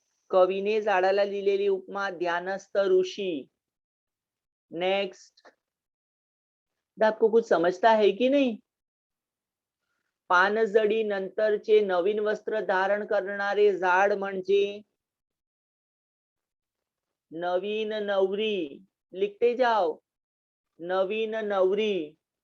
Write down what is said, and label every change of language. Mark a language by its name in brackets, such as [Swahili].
[Marathi] कवीने झाडाला लिहिलेली उपमा ध्यानस्थ ऋषी. [English] Next. [Hindi] आपको कुछ समझता है कि नहीं? [Marathi] पानजडी नंतरचे नवीन वस्त्र धारण करणारे झाड म्हणजे नवीन नवरी. [Hindi] लिखते जाओ. [Marathi] नवीन नवरी.